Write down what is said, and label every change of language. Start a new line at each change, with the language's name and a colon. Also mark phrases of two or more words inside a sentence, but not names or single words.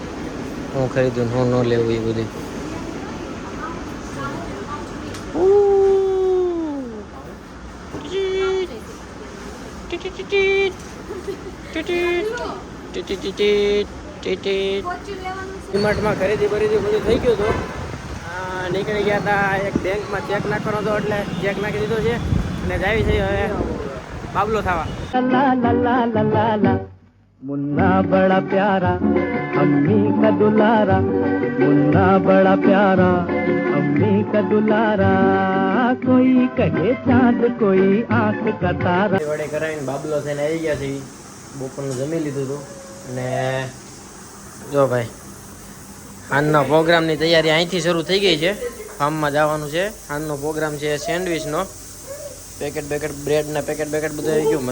Gujarati: હું ખરીદું હું ન લેવું એ બધું. ડીમાર્ટમાં ખરીદી બધું થઈ ગયું હતું. નીકળી ગયા હતા. એક બેંકમાં ચેક નાખવાનો હતો એટલે ચેક નાખી દીધો છે અને જાય છે હવે બાબલો થવા.
Hindi: मुन्ना बड़ा प्यारा अम्मी का दुलारा, मुन्ना बड़ा प्यारा अम्मी का दुलारा, कोई कहे चांद कोई आंख का तारा.
Gujarati: વડે કરાવીને બાબલો થઈને આવી ગયા છે. બપોરનું જમી લીધું હતું અને જો ભાઈ હાનના પ્રોગ્રામની તૈયારી અહીંથી શરૂ થઈ ગઈ છે. ફાર્મમાં જવાનું છે. હાનનો પ્રોગ્રામ છે સેન્ડવિચનો. પેકેટ બ્રેડના પેકેટ બધું આવી ગયું.